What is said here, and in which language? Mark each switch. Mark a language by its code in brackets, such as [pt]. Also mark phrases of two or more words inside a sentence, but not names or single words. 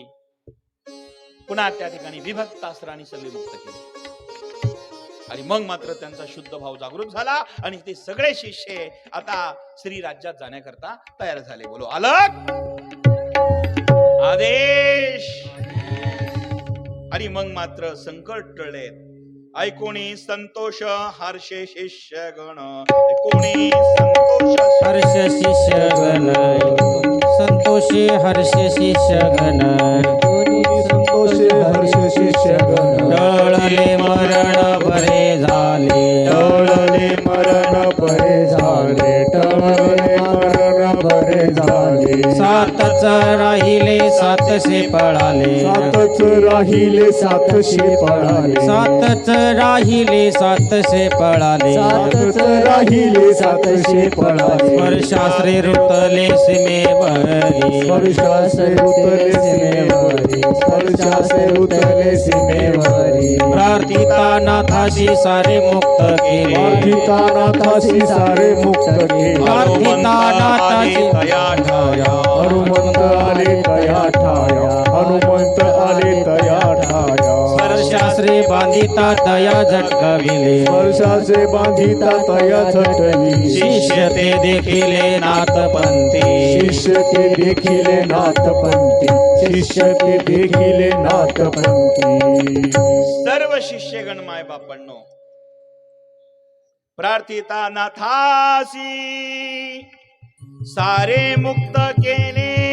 [mr] पुन्हा त्या ठिकाणी विभक्त अस्त्राने सगळे मुक्त केले. आणि मग मात्र त्यांचा शुद्ध भाव जागृत झाला आणि ते सगळे शिष्य आता श्री राज्यात जाण्याकरता तयार झाले. [hi] बोलो अलग आदेश. [mr] आणि मग मात्र संकट टळले. ऐकोणी संतोष हर्षे शिष्यगण, ऐकोणी संतोष हर्ष शिष्यगण, संतोषे हर्ष शिष्यगण, संतोषे हर्ष शिष्यगण. टळले मरण बरे झाले, टळले मरण बरे झाले, टळले मरण बरे झाले. 7च राहिले 700 पळाले, 7च राहिले 700 पळाले, 7च राहिले 700 पळाले. 7च राहिले 700 पळाले. स्पर्शास्त्रे रुतले सीमेवरी, स्पर्शास्त्रे रुतले सीमेवरी, स्पर्शास्त्रे रुतले सीमेवरी. प्रार्थिता नाथाशी सारे मुक्त केले, प्रार्थिता नाथाशी सारे मुक्त केले. प्रार्थिता नाथाशी तया ठाया. हनुमंत आले तया ठाया, हनुमंत आले तया ठाया. स्पर्शास्त्रे बांधिता तया झटकविले, स्पर्शाचे बांधिता तया झटली. शिष्य ते देखिले नाथपंथी, शिष्य ते देखिले नाथपंथी, शिष्य ते देखिले नाथपंथी. सर्व शिष्यगण माय बापांनो, प्रार्थिता नाथासी सारे मुक्त केले.